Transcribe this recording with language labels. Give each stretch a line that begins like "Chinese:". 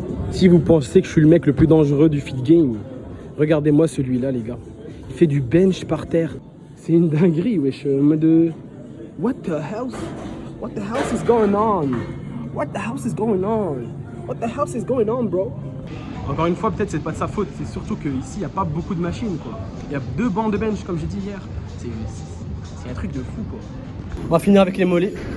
French: Si vous pensez que je suis le mec le plus dangereux du fit game, regardez-moi celui-là, les gars. Il fait du bench par terre. C'est une dinguerie, wesh.
English: De... What the hell? What the hell is going on? What the hell is going on? What the hell is going on, bro?
French: Encore une fois, peut-être c'est pas de sa faute. C'est surtout qu'ici, il n'y a pas beaucoup de machines, quoi. Il y a 2 bancs de bench, comme j'ai dit hier. C'est un truc de fou, quoi. On va finir avec les mollets.